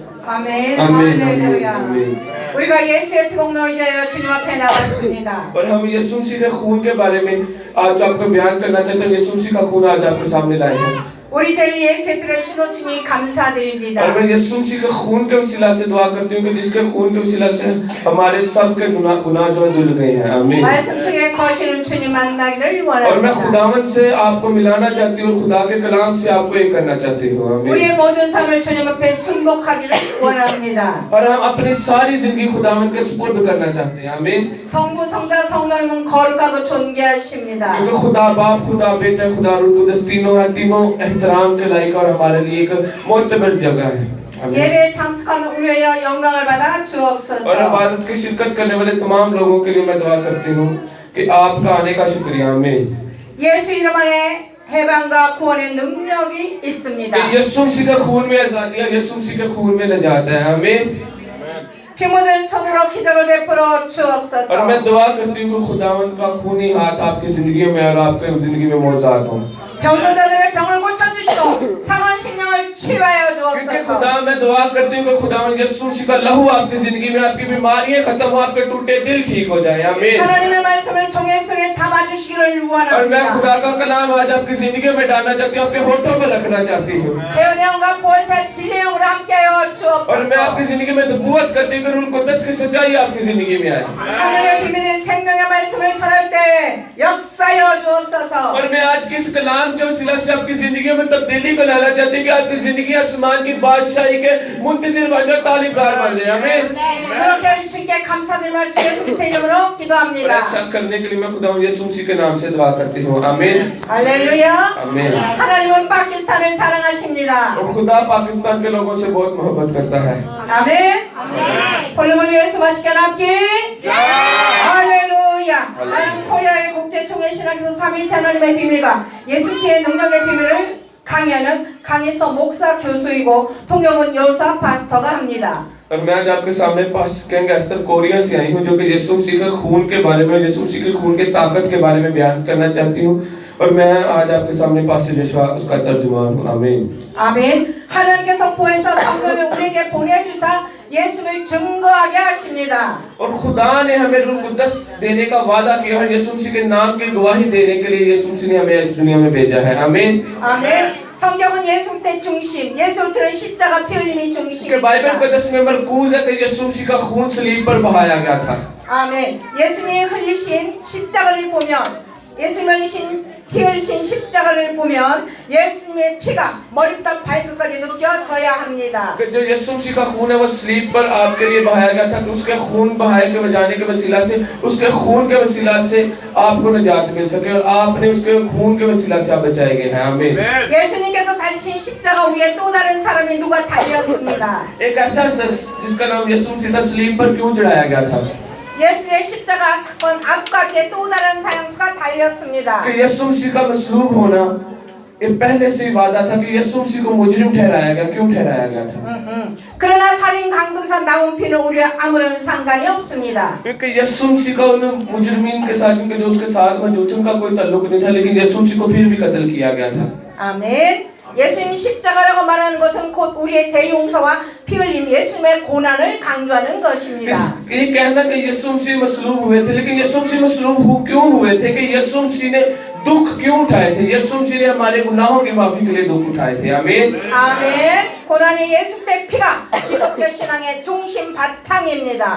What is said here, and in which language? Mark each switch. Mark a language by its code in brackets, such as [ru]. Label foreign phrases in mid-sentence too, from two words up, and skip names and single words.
[ko] 아멘. 아멘, 할렐루야. 아멘. 우리가 예수의 피공로 의지하여 주님 앞에 나갔습니다. [ur] اور ہم یسوع مسیح کے خون کے بارے میں آج آپ کو بیان کرنا چاہتے ہیں. یسوع مسیح کا خون آج آپ کے سامنے لائے ہیں [ko] 우리 죄를 예수의 피를 씻어주니 감사드립니다. [ur] اور میں یسوع مسیح کے خون کے وسیلہ سے دعا کرتی ہوں کہ جس کے خون کے وسیلہ سے ہمارے سب کے گناہ جو ہے دھل گئے ہیں. آمین. [ko] 말씀 속에 거시는 주님 만나기를 [ur] اور میں [ko] 원합니다. [ur] خداوند سے آپ کو ملانا چاہتی ہوں اور خدا کے کلام سے آپ کو ایک کرنا چاہتی ہوں. آمین. [ko] 우리의 모든 삶을 주님 앞에 순복하기를 원합니다. [ur] اور ہم اپنی ساری زندگی خداوند کے سپرد کرنا چاہتے ہیں. آمین. [ko] 성부, 성자, 성령은 거룩하고 존귀하십니다. [ur] کیونکہ خدا باپ، خدا بیٹا، خدا روح قدس تینوں ہیں، تینوں احترام کے لائق اور ہمارے لیے ایک معتبر جگہ ہے. آمین. [ko] 예배에 참석하는 우리의 영광을 받아 [ur] اور [ko] 주옵소서. [ur] عبادت کی شرکت کرنے والے تمام لوگوں کے لیے میں دعا کرتی ہوں کہ آپ کا آنے کا شکریہ. آمین. [ko] 예수 이름 안에 해방과 구원의 능력이 있습니다. [ur] کہ یسوع مسیح کے خون میں آزادی ہے، یسوع مسیح کے خون میں نجات ہے. آمین. [ko] 피 묻은 손으로 기적을 베풀어 주옵소서. [ur] اور میں دعا کرتی ہوں کہ خداوند کا خونی ہاتھ آپ کی زندگی میں اور آپ کے زندگی میں موجود ہو. [ko] 병도자들의 병을 고쳐주시고 상한 심령을 치유하여 [ur] کیونکہ [ko] 주옵소서. [ur] خدا میں دعا کرتی ہوں کہ خداوند یسوع مسیح کا لہو آپ کی زندگی میں، آپ کی بیماریاں ختم ہو، آپ کے ٹوٹے دل ٹھیک ہو جائے. آمین. [ko] 하나님의 말씀을 종의 입술에 담아주시기를 [ur] اور میں [ko] 원합니다. [ur] خدا کا کلام آج آپ کی زندگی میں ڈالنا چاہتی ہوں، اپنے ہونٹوں پر رکھنا چاہتی ہوں. [ko] 배운의 영과 보혜사 진리의 영으로 함께하여 [ur] اور میں آپ کی [ko] 주옵소서. [ur] زندگی میں نبوت کرتی ہوں کہ روح قدس کی سچائی آپ کی زندگی میں آئے. [ko] 하늘의 비밀인 생명의 말씀을 전할 때 역사여 주옵소서. [ur] اور میں آج کی اس کلام کے وسیلہ سے آپ کی زندگی میں تبدیلی کو لانا چاہتی ہوں کہ آپ کی زندگی آسمان کی بادشاہی کے منتظر بن جائے، تالیبدار بن جائے. آمین. [ko] 그렇게 해주신 게 감사드리며 주 예수 그리스도의 이름으로 [ur] اور [ko] 기도합니다. [ur] ایسا کرنے کے لیے میں خدا یسوع مسیح کے نام سے دعا کرتی ہوں. آمین. [ko] 할렐루야. [ur] آمین. [ko] 하나님은 파키스탄을 사랑하십니다. [ur] اور خدا پاکستان کے لوگوں سے بہت محبت کرتا ہے. [ko] 아멘. 볼륨을 위해서 맛있게 남기. 할렐루야. 나는 코리아의 국제총회 신학에서 3일째 하나님의 비밀과 예수 피의 능력의 비밀을 강의하는 강의서 목사 교수이고 통역은 여사 파스터가 합니다. [ur] اور میں آج آپ کے سامنے پاسٹر کنگ ایسٹر کوریا سے آئی ہوں جو کہ یسوع مسیح کے خون کے بارے میں، یسوع مسیح کے خون کے طاقت کے بارے میں بیان کرنا چاہتی ہوں. اور میں آج آپ کے سامنے پاسٹر جوشوا اس کا ترجمان ہوں. آمین. [ko] 아멘. 하나님께서 보혜사 성령을 우리에게 보내주사 예수를 증거하게 하십니다. [ur] اور خدا نے ہمیں روح قدس دینے کا وعدہ کیا اور یسوع مسیح کے نام کی گواہی دینے کے لیے یسوع مسیح نے ہمیں اس دنیا میں بھیجا ہے. آمین. [ko] 아멘. 성경은 예수 때 중심, 예수 들은 십자가 피 흘림이 [ur] کہ [ko] 중심입니다. [ur] بائبل مقدس میں مرکوز ہے کہ یسوع مسیح کا خون صلیب پر بہایا گیا تھا. [ko] 아멘. 예수님이 흘리신 십자가를 보면, 예수님이 흘리신 피 흘리신 십자가를 보면 예수님의 피가 머리부터 발끝까지 느껴져야 합니다. [ur] کہ جو یسوع مسیح کا خون ہے وہ صلیب پر آپ کے لیے بہایا گیا تھا کہ اس کے خون بہائے کے بجانے کے وسیلہ سے، اس کے خون کے وسیلہ سے آپ کو نجات مل سکے اور آپ نے اس کے خون کے وسیلہ سے آپ بچائے گئے ہیں. آمین. [ko] 예수님께서 달리신 십자가 위에 또 다른 사람이 누가 달렸습니다. [ur] ایک ایسا شخص جس کا نام یسوع مسیح تھا صلیب پر کیوں چڑھایا گیا تھا? [ko] 예수의 십자가 사건 앞과 뒤에 또 다른 사형수가 달렸습니다. [ur] کہ یسوع مسیح کا مصلوب ہونا یہ پہلے سے ہی وعدہ تھا کہ یسوع مسیح کو مجرم ٹھہرایا گیا. کیوں ٹھہرایا گیا تھا? [ko] 그러나 살인 강도에서 나온 피는 우리와 아무런 상관이 없습니다. [ur] کیونکہ یسوع مسیح کا ان مجرمین کے ساتھ، ان کے جو اس کے ساتھ موجود تھے، ان کا کوئی تعلق نہیں تھا، لیکن یسوع مسیح کو پھر بھی قتل کیا گیا تھا. [ko] 아멘. 예수님 십자가라고 말하는 것은 곧 우리의 죄 용서와 피 흘림, 예수님의 고난을 강조하는 것입니다. [ur] یہ کہنا کہ یسوع مسیح مصلوب ہوئے تھے، لیکن یسوع مسیح مصلوب کیوں ہوئے تھے? کہ یسوع مسیح نے دکھ کیوں اٹھائے تھے؟ یسوع مسیح نے ہمارے گناہوں کی معافی کے لیے دکھ اٹھائے تھے. آمین. [ko] 아멘. 고난이 예수 때 피가 기독교 신앙의 중심 바탕입니다.